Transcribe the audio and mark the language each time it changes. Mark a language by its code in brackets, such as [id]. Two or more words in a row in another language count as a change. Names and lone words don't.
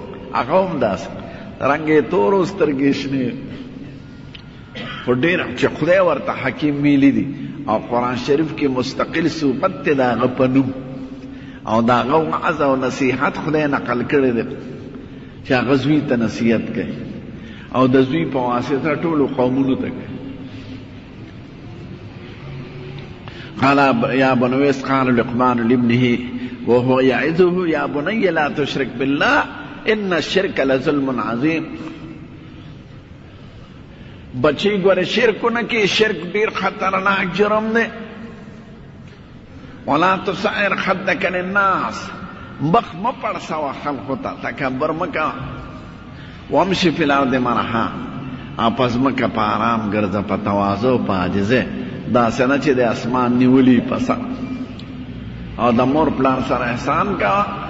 [ps] هغه هم داسې رنګ یې تور او سترګې شنې خو ډېر چې خدای ورته حکیم ویلي دي او قرآن شریف کې مستقل صفت دی د هغه په نوم او دا هغه وعظ او نصیحت خدای نقل کړی دی چې هغه زوی ته نصیحت کوي او د زوی په واسطه ټولو قومونو ته کوي. [ar] قال یا بني قال لقمان لابنه وهو يعظه يا بني لا تشرك بالله ان الشرك لظلم عظيم. [ps] بچی ګوره شرکونه کې شرک ډیر خطرناک جرم دی. [ar] ولا تصعر خدك للناس [ps] مخ مه پړسوه خلقو ته تکبر مه کوه. [ar] وامشي فی الارض مرحا [ps] په ځمکه په آرام ګرځه په تواضع په عاجزۍ داسې نه چې د اسمان نیولي په سر او د مور پلار سره احسان کوه.